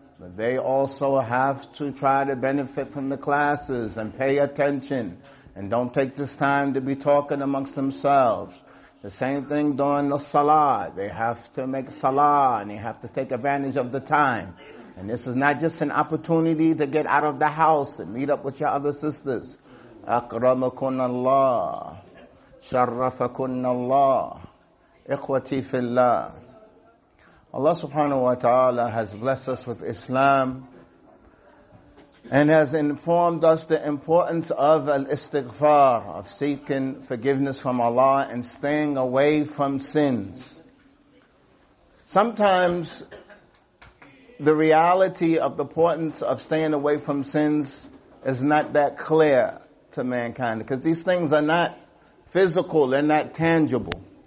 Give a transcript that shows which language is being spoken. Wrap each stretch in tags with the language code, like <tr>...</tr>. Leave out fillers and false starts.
<en>But they also have to try to benefit from the classes and pay attention. And don't take this time to be talking amongst themselves. The same thing during the salah. They have to make salah and they have to take advantage of the time. And this is not just an opportunity to get out of the house and meet up with your other sisters.</en> <ar>أكرمكن الله شرفكن الله إخوتي في الله.</ar> <en>Allah subhanahu wa ta'ala has blessed us with Islam and has informed us the importance of al-istighfar, of seeking forgiveness from Allah and staying away from sins. Sometimes the reality of the importance of staying away from sins is not that clear to mankind, because these things are not physical, they're not tangible.</en>